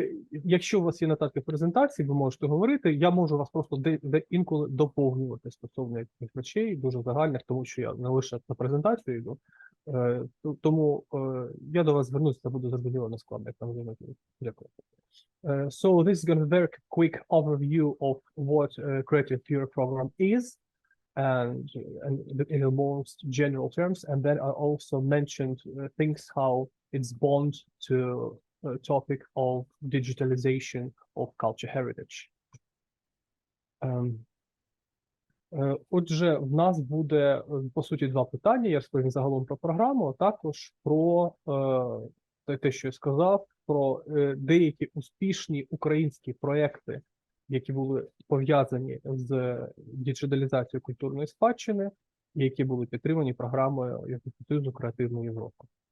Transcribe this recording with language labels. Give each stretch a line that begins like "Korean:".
Ukrainian: Якщо у вас є нотатки презентації, ви можете говорити. Я можу вас просто інколи доповнювати стосовно якихось речей, дуже загальних, тому що я не лише на презентацію йду. Тому я до вас звернуся, це буде зрозуміло нескладно, як там вже. Дякую.
English: So this is going to be a very quick overview of what Creative Europe program is. And in the most general terms, and then I also mentioned things how it's bound to a topic of digitalization of culture heritage.
Ukrainian: Отже, в нас буде, по суті, два питання. Я розповім загалом про програму, а також про те, що я сказав, про деякі успішні українські проекти, які були пов'язані з диджиталізацією культурної спадщини, і які були підтримані програмою Європейського Союзу Креативна Європа.